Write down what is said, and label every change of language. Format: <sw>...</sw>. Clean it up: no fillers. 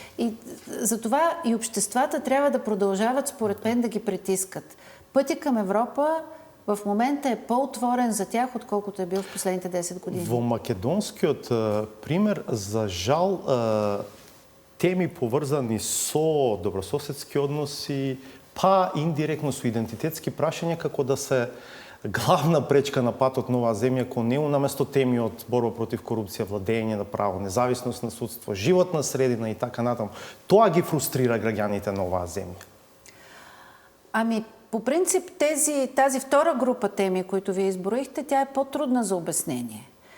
<bg>И затова и обществата трябва да продължават, според мен, да ги притискат. Пътя към Европа в момента е по-отворен за тях, отколкото е бил в последните 10 години.</bg> <mk>Во македонскиот пример, за жал, теми поврзани со добрососедски односи, па индиректно со идентитетски прашања, како да се главна пречка на патот на оваа земја кон него, наместо теми од борба против корупција, владење на право, независност на судство, животна средина и така натаму. Тоа ги фрустрира граѓаните на оваа земја.</mk> <bg>Ами, по принцип, тази втора група теми, които вие изброихте, тя е по-трудна за обяснение.</bg>